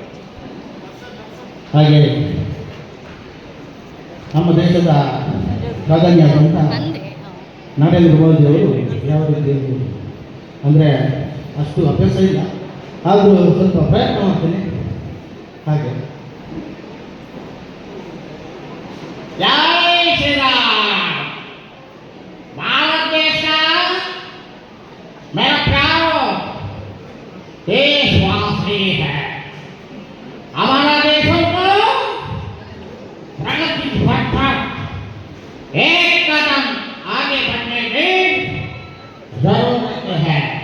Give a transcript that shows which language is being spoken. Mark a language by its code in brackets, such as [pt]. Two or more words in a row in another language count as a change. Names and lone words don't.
[kn] ಹಾಗೆ ನಮ್ಮ ದೇಶದ ಪ್ರಾಧಾನ್ಯವಾದಂಥ ನರೇಂದ್ರ ಮೋದಿ ಅವರು ಯಾವ ರೀತಿ ಅಂದರೆ ಅಷ್ಟು ಅಭ್ಯಾಸ ಇಲ್ಲ, ಆದರೂ ಸ್ವಲ್ಪ ಪ್ರಯತ್ನ ಮಾಡ್ತೇನೆ. ಹಾಗೆ [hi] जय श्री राम। भारत देश का मेरा प्यारो देशवासी है। हमारा देशों को प्रगति पथ पर एक कदम आगे बढ़ने की जरूरत है